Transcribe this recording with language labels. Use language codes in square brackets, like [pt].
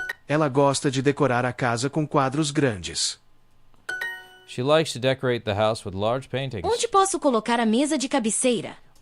[pt] Ela gosta de decorar a casa com quadros grandes. [en] She likes to decorate the house with large paintings. [pt] Onde posso colocar a mesa de cabeceira?